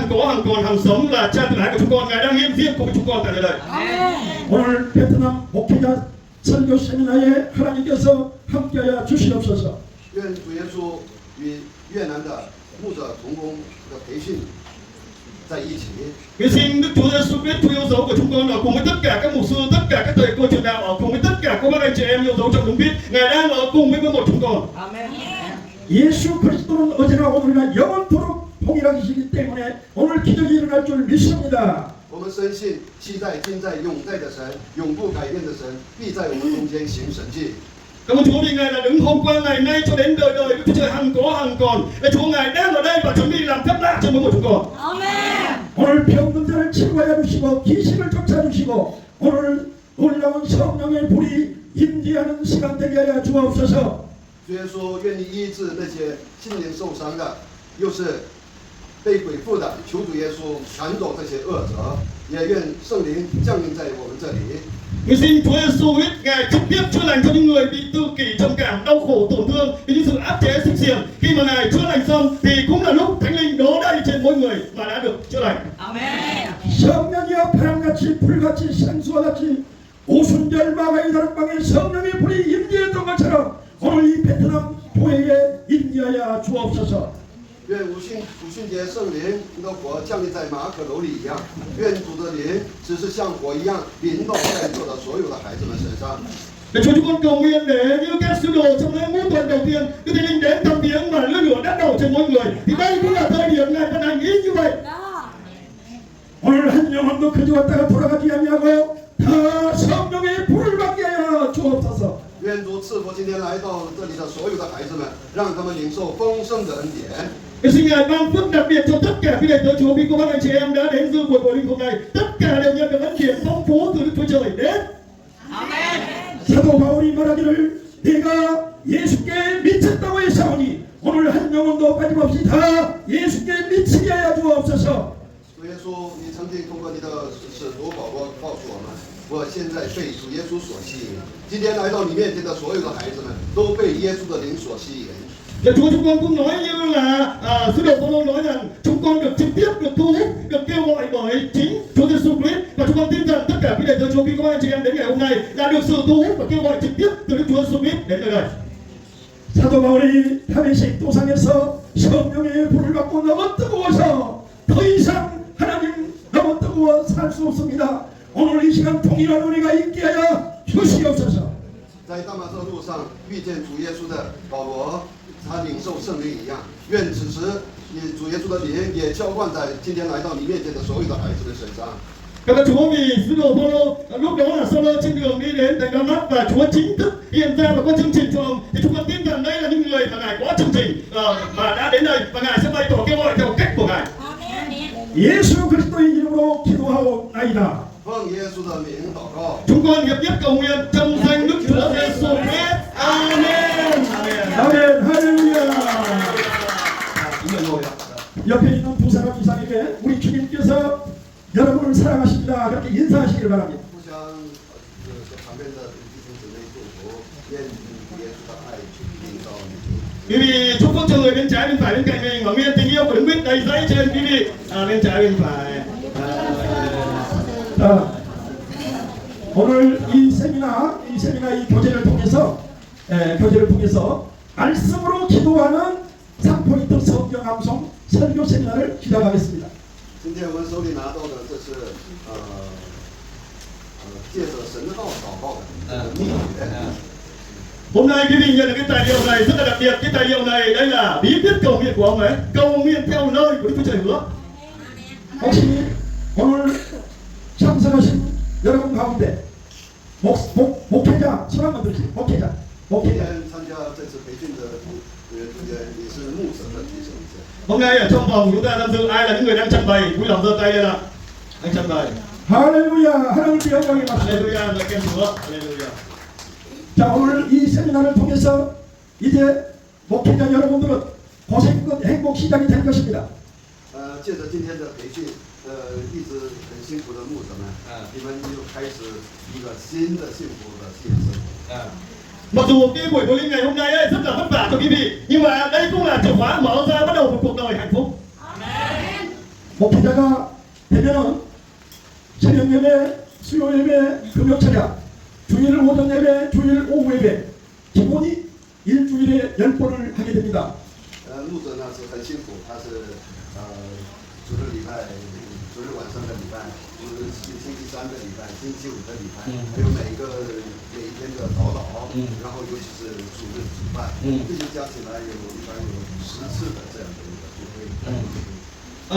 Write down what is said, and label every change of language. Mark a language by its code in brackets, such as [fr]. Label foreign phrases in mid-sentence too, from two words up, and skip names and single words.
[vi] hàng có hàng còn hàng sống là cha tự ái của chúng con. Ngài đang hiện diện cùng với chúng con tại nơi đây. [ko] 오늘 베트남 목회자 설교 세미나에 하나님께서 함께하여 주시옵소서. [zh] 愿主耶稣与越南的牧者同工的培训在一起。 [vi] Nguyện xin Đức Chúa Giêsu Christ Chúa yêu dấu của chúng con ở cùng với tất cả các mục sư, tất cả các thầy cô trường đạo, ở cùng với tất cả các anh chị em yêu dấu trong đúng biết. Ngài đang ở cùng với một chúng con. [ko] 예수 그리스도는 어제나 오늘이나 영원토록 동일하시기 때문에 오늘 기적이 일어날 줄 믿습니다. [zh] 我们深信，期待今在永在的神，永不改变的神，必在我们中间行神迹。 [vi] Cảm ơn Chúa vì Ngài là đứng hôm qua ngày nay cho đến đời đời. Đức Chúa Trời hằng có hằng còn. Để Chúa Ngài đang ở đây và chuẩn bị làm phép lạ cho mỗi một chúng con. [ko] 오늘 병든 자를 치료하여 주시고 귀신을 쫓아주시고 오늘 놀라운 성령의 불이 임재하는 시간 되게 하여 주옵소서. [zh] 主耶稣愿意医治那些心灵受伤的，又是被鬼附的，求主耶稣赶走这些恶者，也愿圣灵降临在我们这里。 [vi] Nguyện xin Chúa Giêsu Christ Ngài trực tiếp chữa lành cho những người bị tự kỷ, trầm cảm, đau khổ, tổn thương vì những sự áp chế xích xiềng. Khi mà Ngài chữa lành xong thì cũng là lúc Thánh Linh đổ đầy trên mỗi người mà đã được chữa lành. [ko] 성령이여 바람같이 불같이 생수와 같이 오순절 마가의 다락방에 성령의 불이 임재했던 것처럼 오늘 이 베트남 교회에 임재하여 주옵소서. [zh] 愿五旬节圣灵的火降临在马可楼里一样，愿主的灵只是像火一样临到在座的所有的孩子们身上。 [vi] Để Chúa chúng con cầu nguyện để như các sứ đồ trong lễ ngũ tuần đầu tiên, Đức Thánh Linh đến thăm viếng mà lửa lửa đã đổ trên mỗi người. Thì đây cũng là thời điểm Ngài vận hành ý như vậy. [ko] 오늘 한 영혼도 그저 왔다가 돌아가지 아니하고 다 성령의 불을 받게 하여 주옵소서. [zh] 愿主赐福今天来到这里的所有的孩子们，让他们领受丰盛的恩典。 [vi] Nguyện xin Ngài ban phước đặc biệt cho tất cả quý đệ tử Chúa, vì các anh chị em đã đến dự buổi linh hôm nay, tất cả đều nhận được ân điển phong phú từ Đức Chúa Trời đến. [ko] 사도 바울이 말하기를 내가 예수께 미쳤다고 했사오니 오늘 한 영혼도 빠짐없이 다 예수께 미치게 하여 주옵소서. [zh] 主耶稣，你曾经通过你的使徒保罗告诉我们，我现在被主耶稣所吸引。今天来到你面前的所有的孩子们，都被耶稣的灵所吸引。 [vi] Và Chúa chúng con cũng nói như là sứ đồ Phaolô nói rằng chúng con được trực tiếp được thu hút, được kêu gọi bởi chính Chúa Giêsu Christ, và chúng con tin rằng tất cả quý đệ tử Chúa, quý các anh chị em đến ngày hôm nay đã được sự thu hút và kêu gọi trực tiếp từ Đức Chúa Giêsu Christ đến nơi đây. [ko] 사도 바울이 다메섹 도상에서 성령의 불을 받고 너무 뜨거워서 더 이상 하나님 너무 뜨거워 살 수 없습니다. 오늘 이 시간 동일한 은혜가 있게 하여 주시옵소서. [zh] 在大马色路上遇见主耶稣的保罗，他领受圣灵一样，愿此时主耶稣的灵也浇灌在今天来到你面前的所有的孩子们身上。 [vi] Cảm ơn Chúa vì sứ đồ Phaolô lúc đó là Saulo trên đường đi đến thành Đa-mát và Chúa chính thức hiện ra và có chương trình cho ông, thì chúng con tin rằng đây là những người mà Ngài có chương trình mà đã đến đây và Ngài sẽ bày tỏ kêu gọi theo cách của Ngài. [ko] 예수 그리스도의 이름으로 기도하옵나이다. [zh] 奉耶稣的名祷告。 [vi] Chúng con hiệp nhất cầu nguyện trong danh Đức Chúa Giêsu Christ. Amen. Amen. [ko] 아멘 할렐루야. 이거 옆에 있는 두 사람 이상에게 우리 주님께서 여러분을 사랑하십니다. 그렇게 인사하시길 바랍니다. [zh] 互相旁边的弟兄姊妹祝福，愿耶稣的爱临到你。 [vi] Quý vị chúc phúc cho người bên trái bên phải bên cạnh mình và nguyện tình yêu của Đức Christ đầy dẫy trên quý vị bên trái bên phải. [ko] 자, 오늘 이 세미나 이 교제를 통해서 말씀으로 기도하는 3포인트 성경 암송 설교 세미나를 시작하겠습니다. [zh] 今天我们手里拿到的，这是借着神的道祷告的秘诀。 [vi] Hôm nay quý vị nhận được cái tài liệu này rất là đặc biệt. Cái tài liệu này đây là bí quyết cầu nguyện của ông ấy, cầu nguyện theo lời của Đức Chúa Trời hứa. [ko] 혹시 오늘 참석하신 여러분 가운데 목회자 손 한번 들으세요. 목회자. [zh] 今天参加这次培训的同学，你是牧者的弟兄姐。 [vi] Hôm nay ở trong phòng chúng ta tham dự ai là những người đang trang bày, vui lòng giơ tay lên ạ. Anh trang bày. [ko] 할렐루야. 하나님께 영광이 맞습니다. [vi] Hallelujah, lời khen Chúa. Hallelujah. [ko] 자, 오늘 이 세미나를 통해서 이제 목회자 여러분들은 고생 끝 행복 시작이 될 것입니다. [zh] 借着今天的培训，一直很辛苦的牧者们，你们又开始一个新的幸福的新生活。 [vi] Mặc dù cái buổi huấn luyện ngày hôm nay ấy rất là vất vả cho quý vị, nhưng mà đây cũng là chìa khóa mở ra bắt đầu một cuộc đời hạnh phúc. [ko] 목회자가 되면은 새벽 예배, 수요 예배, 금요 찬양, 주일 오전 예배, 주일 오후 예배, 기본이 일주일에 10번을 하게 됩니다. [zh] 牧者呢是很辛苦，他是主日礼拜、主日晚上的礼拜，星期三的礼拜、星期五的礼拜，还有每一天的祷祷，然后尤其是主日主拜，这些加起来一般有10次的这样的一个聚会。